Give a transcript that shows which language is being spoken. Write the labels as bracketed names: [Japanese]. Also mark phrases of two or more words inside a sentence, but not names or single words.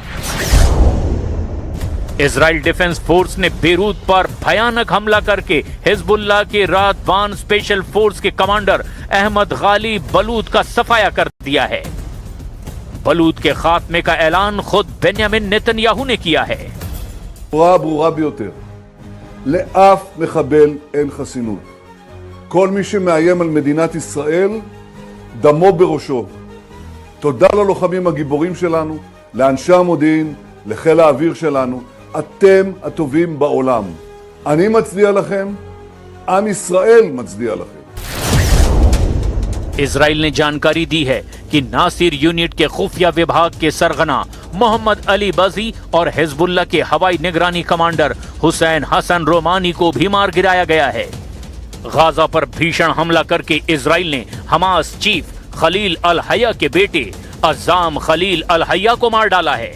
[Hindi] इजराइल डिफेंस फोर्स ने बेरूत पर भयानक हमला करके हिजबुल्लाह के रातबान स्पेशल फोर्स के कमांडर अहमद गाली बलूद का सफाया कर दिया है। बलूद के खात्मे का ऐलान खुद बेन्यामिन नेतन्याहू ने किया है। [Hebrew] ברורה ביותר, לאף מחבל אין חסינות. כל מי שמאיים על מדינת ישראל, דמו בראשו. תודה ללוחמים הגיבורים שלנו, לאנשי המודיעין, לחיל האוויר שלנו. אתם הטובים בעולם. אני מצדיע לכם, עם ישראל מצדיע לכם. [Hindi] इजराइल ने जानकारी दी है कि नासिर यूनिट के खुफिया विभाग के सरगना मोहम्मद अली बजी और हिजबुल्लाह के हवाई निगरानी कमांडर हुसैन हसन रोमानी को भी मार गिराया गया है। गाजा पर भीषण हमला करके इजराइल ने हमास चीफ खलील अल हया के बेटे अज़ाम खलील अल हया को मार डाला है।